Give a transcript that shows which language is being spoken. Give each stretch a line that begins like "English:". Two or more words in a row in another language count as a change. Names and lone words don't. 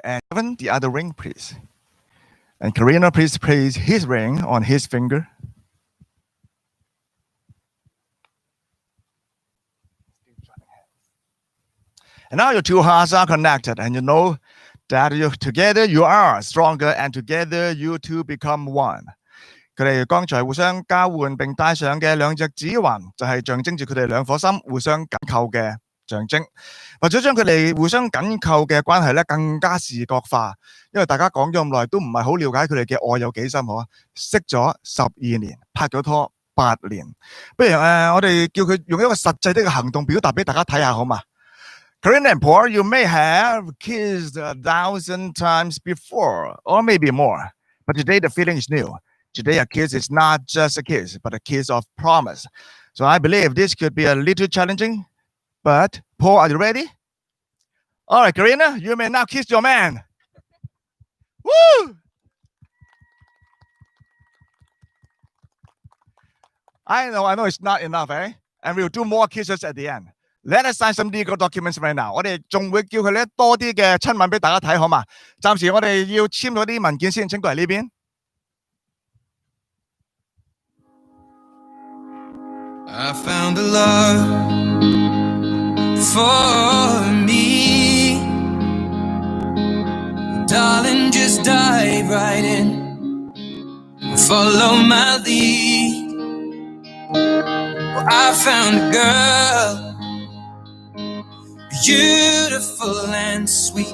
English: And Kevin, the other ring, please. And Karina, please place his ring on his finger. And now your two hearts are connected, and you know that together you are stronger, and together you two become one.
Cantonese: 佢哋剛才互相交換並戴上嘅兩隻指環，就係象徵住佢哋兩顆心互相緊扣嘅象徵。為咗將佢哋互相緊扣嘅關係咧更加視覺化，因為大家講咗咁耐都唔係好了解佢哋嘅愛有幾深嗬。識咗12年，拍咗拖8年，不如我哋叫佢用一個實際的行動表達俾大家睇下好嘛？
English: Karina and Paul, you may have kissed 1,000 times before, or maybe more. But today the feeling is new. Today a kiss is not just a kiss, but a kiss of promise. So I believe this could be a little challenging. But Paul, are you ready? All right, Karina, you may now kiss your man. Woo! I know it's not enough, eh? And we'll do more kisses at the end. Let us sign some legal documents right now.
Cantonese: 我哋仲會叫佢咧多啲嘅親吻俾大家睇，好嘛？暫時我哋要簽咗啲文件先，請過嚟呢邊。
English: I found a love for me. Darling, just dive right in. Follow my lead. Well, I found a girl, beautiful and sweet.